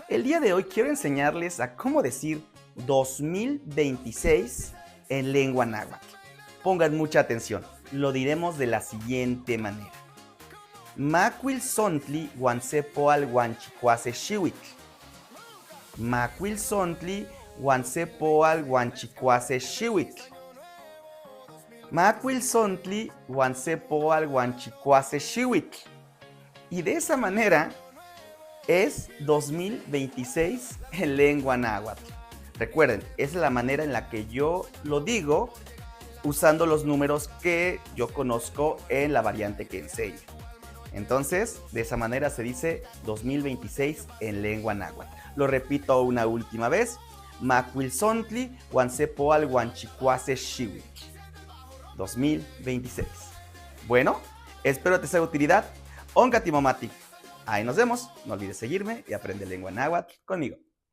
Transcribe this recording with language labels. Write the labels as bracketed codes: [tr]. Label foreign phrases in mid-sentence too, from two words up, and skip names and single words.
[es] El día de hoy quiero enseñarles a cómo decir 2026 en lengua náhuatl. Pongan mucha atención, lo diremos de la siguiente manera. [nah] Macuilzontli huancepoal huanchicuase xihuitl. Macuilzontli huancepoal huanchicuase xihuitl. Macuilzontli huancepoal huanchicuase xihuitl. [es] Y de esa manera es 2026 en lengua náhuatl. Recuerden, es la manera en la que yo lo digo usando los números que yo conozco en la variante que enseño. Entonces, de esa manera se dice 2026 en lengua náhuatl. Lo repito una última vez. [nah] Macuilzontli huancepoal huanchicuase xihuitl. [es] 2026. Bueno, espero te sea de utilidad. Oncatimomati. Ahí nos vemos. No olvides seguirme y aprende lengua náhuatl conmigo.